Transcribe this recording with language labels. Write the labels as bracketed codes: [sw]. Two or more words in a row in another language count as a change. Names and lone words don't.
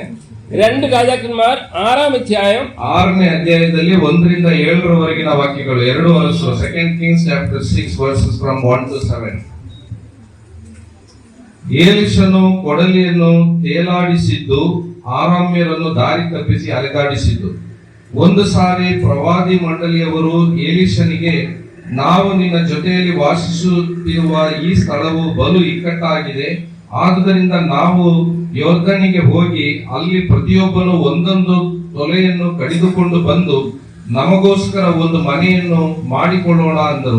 [ml] 2 രാജാക്കന്മാർ 6-ാം അധ്യായം [kn] 6ನೇ ಅಧ್ಯಾಯದಲ್ಲಿ 1ರಿಂದ 7ರವರೆಗಿನ ವಾಕ್ಯಗಳು. [en] 2 ಅರಸರು, 2 Kings chapter 6 verses from 1 to 7. [kn] ಏಲಿಷನು ಕೊಡಲಿಯನ್ನು ತೇಲಾಡಿಸಿದ್ದು ಆರಾಮ್ಯರನ್ನು ದಾರಿ ತಪ್ಪಿಸಿ ಅಲೆದಾಡಿಸಿದ್ದು. ಒಂದು ಸಾರಿ ಪ್ರವಾದಿ ಮಂಡಳಿಯವರು ಏಲಿಷನಿಗೆ, ನಾವು ನಿನ್ನ ಜೊತೆಯಲ್ಲಿ ವಾಸಿಸುತ್ತಿರುವ ಈ ಸ್ಥಳವು ಬಲು ಇಕ್ಕಟ್ಟಾಗಿದೆ, ಆದುದರಿಂದ ನಾವು ಯೋರ್ದನಿಗೆ ಹೋಗಿ ಅಲ್ಲಿ ಪ್ರತಿಯೊಬ್ಬನು ಒಂದೊಂದು ತೊಲೆಯನ್ನು ಕಡಿದುಕೊಂಡು ಬಂದು ನಮಗೋಸ್ಕರ ಒಂದು ಮನೆಯನ್ನು ಮಾಡಿಕೊಳ್ಳೋಣ ಅಂದರು.